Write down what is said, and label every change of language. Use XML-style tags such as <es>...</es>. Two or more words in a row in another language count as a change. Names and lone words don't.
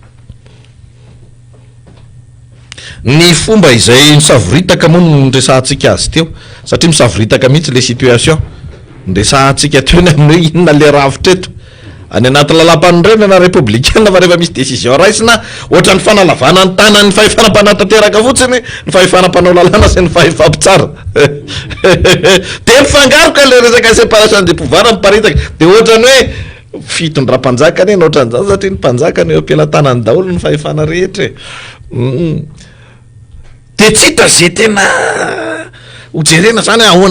<mg>ny fomba izay misavoritaka moa no nresahantsika azy teo satria misavoritaka mihitsy le situation nresahantsika teo ny amin'ny hoe inona le ravitra eto any anaty lalam-panorenana républicaine fa rehefa misy décision raisina ohatra ny fanalavana ny tanany ny fahefanam-panatanteraka fotsiny ny fahefanam-panao lalàna sy ny fahefampitsara de mifangaroka le resaka</mg> <fr>séparation des pouvoirs</fr> <mg>miparitaka de ohatrany hoe fitondram-panjakany eny ohatran'izany satria ny mpanjakany eo am-pelantanany daholo ny fahefana rehetra de tsy hita zay tena hojerena zany ahoana</mg>